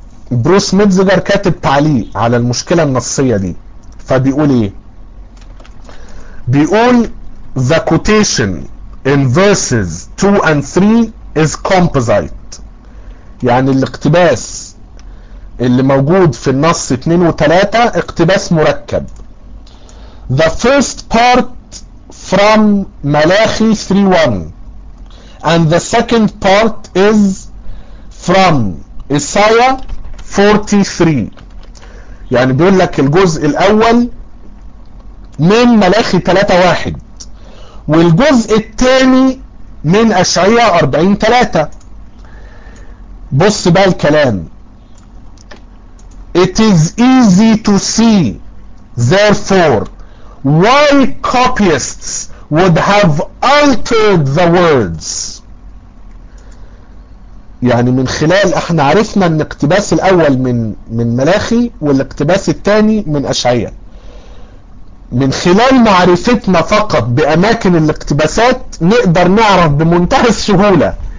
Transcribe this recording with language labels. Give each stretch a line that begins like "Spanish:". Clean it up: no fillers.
Arabic: بروس متزجر كاتب تعليق على المشكلة النصية دي، فبيقول ايه؟ بيقول
English: The quotation in verses 2 and 3 is composite،
Arabic: يعني الاقتباس اللي موجود في النص 2 و 3 اقتباس مركب.
English: The first part from Malachi 3:1 and the second part is from Isaiah 43.
Arabic: يعني بيقول لك الجزء الاول من ملاخي 3:1 والجزء الثاني من اشعياء 40:3. بص بقى الكلام.
English: It is easy to see therefore why copyists would have altered the words.
Arabic: يعني من خلال احنا عرفنا ان الاقتباس الاول من ملاخي والاقتباس الثاني من اشعياء، من خلال معرفتنا فقط باماكن الاقتباسات نقدر نعرف بمنتهى السهولة